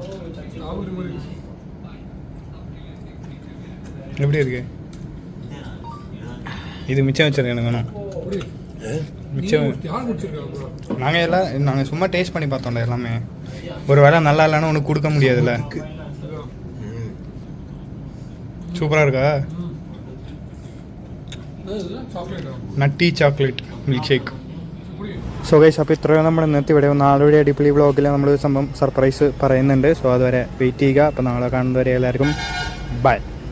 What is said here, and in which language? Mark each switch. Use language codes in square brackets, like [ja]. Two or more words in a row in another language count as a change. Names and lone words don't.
[ta] எப்படி இருக்கு? இது மிச்சம் வச்சிருக்கேன் எனக்கு வேணும். மிச்சம் நாங்கள் சும்மா டேஸ்ட் பண்ணி பார்த்தோம்ல எல்லாமே. ஒரு வேளை நல்லா இல்லைன்னா உனக்கு கொடுக்க முடியாதுல்ல. சூப்பராக இருக்கா? [en] Nutty chocolate milk shake. so guys [ml] അപ്പോൾ ഇത്രയും നമ്മുടെ ഇന്നത്തെ ഇവിടെ നാളെ അടിപൊളി വ്ളോഗിൽ നമ്മൾ സംഭവം സർപ്രൈസ് പറയുന്നുണ്ട്. സോ അതുവരെ വെയിറ്റ് ചെയ്യുക. അപ്പോൾ നാളെ കാണുന്നവരെ എല്ലാവർക്കും ബൈ.